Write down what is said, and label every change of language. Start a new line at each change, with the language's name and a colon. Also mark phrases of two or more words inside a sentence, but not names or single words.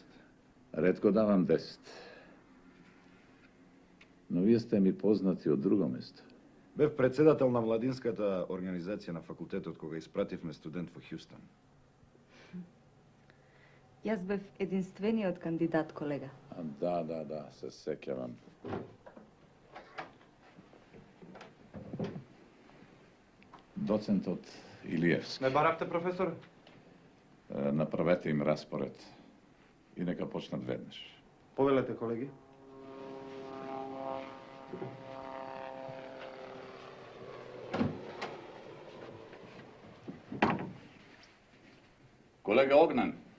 Macedonian: Ретко давам 10. Но вие сте ми познати од друго место. Бев председател на младинската организација на факултетот кога испративме студент во Хјустон. Јас бев единствениот кандидат, колега.
Serbian: Da, se sećavam. Docent od Ilijevski.
Macedonian: Не баравте, професор? Направете им разпоред и нека почнат веднаш. Повелете, колеги. Колега Огнен.